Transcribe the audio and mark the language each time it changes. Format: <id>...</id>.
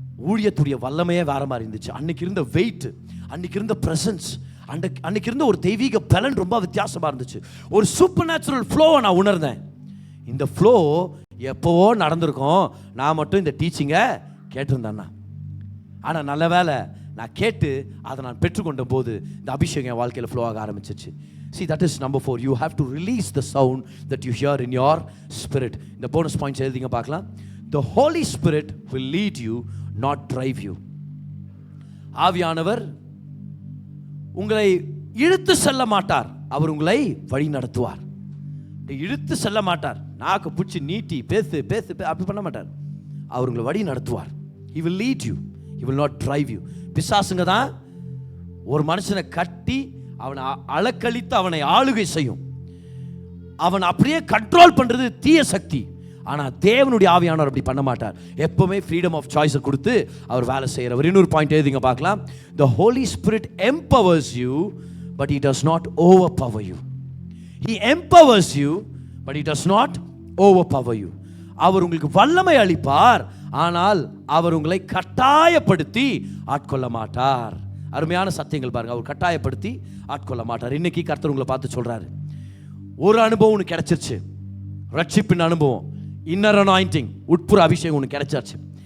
<ta>ஊழியத்துடைய வல்லமையே வேற மாதிரி இருந்துச்சு. அன்னைக்கு இருந்த வெயிட், அன்னைக்கு இருந்த பிரசன்ஸ், அன்னைக்கு இருந்த ஒரு தெய்வீக பலன் ரொம்ப வித்தியாசமாக இருந்துச்சு. ஒரு சூப்பர் நேச்சுரல் ஃப்ளோவை நான் உணர்ந்தேன். இந்த ஃப்ளோ எப்போவோ நடந்திருக்கும், நான் மட்டும் இந்த டீச்சிங்கை கேட்டிருந்தேன்னா. ஆனால் நல்ல வேலை நான் கேட்டு அதை நான் பெற்றுக்கொண்ட போது இந்த அபிஷேகம் என் வாழ்க்கையில் ஃப்ளோ ஆக ஆரம்பிச்சிச்சு.</ta> <en>See, that is number 4. You have to release the sound that you hear in your spirit.</en> <ta>இந்த போனஸ் பாயிண்ட்ஸ் எழுதிங்க பார்க்கலாம்.</ta> <en>The Holy Spirit will lead you, not drive you.</en> <ta>ஆவியானவர் உங்களை இழுத்து செல்ல மாட்டார், அவர் உங்களை வழி நடத்துவார். இழுத்து செல்ல மாட்டார், நாக்கு பிடிச்சி நீட்டி பேசு பேசு அப்படி பண்ண மாட்டார். அவர் உங்களை வழி நடத்துவார்.</ta> <en>He will lead you, he will not drive you.</en> <ta>பிசாசுங்க தான் ஒரு மனுஷனை கட்டி அவனை அலக்கழித்து அவனை ஆளுகை செய்யும். அவன் அப்படியே கண்ட்ரோல் பண்றது தீய சக்தி. ஆனால் தேவனுடைய ஆவியானவர் அப்படி பண்ண மாட்டார். எப்பவுமே ஃப்ரீடம் ஆஃப் சாய்ஸை கொடுத்து அவர் வேலை செய்கிறவர். இன்னொரு பாயிண்ட் எழுதிங்க பார்க்கலாம்.</ta> <en>The Holy Spirit empowers you, but he does not overpower you. He empowers you, but he does not overpower you.</en> <ta>அவர் உங்களுக்கு வல்லமை அளிப்பார், ஆனால் அவர் உங்களை கட்டாயப்படுத்தி ஆட்கொள்ள மாட்டார். அருமையான சத்தியங்கள் பாருங்க. அவர் கட்டாயப்படுத்தி ஆட்கொள்ள மாட்டார். இன்னைக்கு கர்த்தர் உங்களை பார்த்து சொல்றாரு, ஒரு அனுபவம் உனக்கு கிடைச்சிருச்சு, ரட்சிப்பின் அனுபவம், இன்னர் அனாயிண்டிங், உட்புற அபிஷேகம் உனக்கு கிடைச்சாச்சு.</ta>